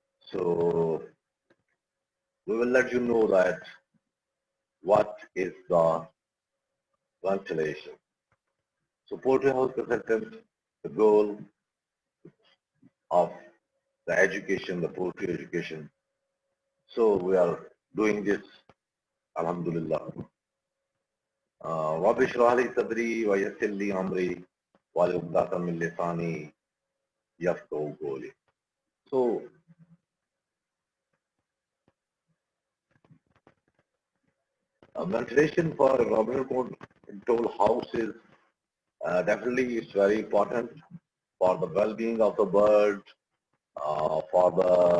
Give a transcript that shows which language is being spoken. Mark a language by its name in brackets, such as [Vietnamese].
[English] So we will let you know that what is the ventilation. So poultry house consultant, the goal of the education, the poultry education. So we are doing this, alhamdulillah. [Arabic] رب اشرح لي صدري ويسر لي امري واحلل عقدة من لساني يفقهوا قولي. [English] So ventilation for environmental control houses definitely is very important for the well-being of the bird, for the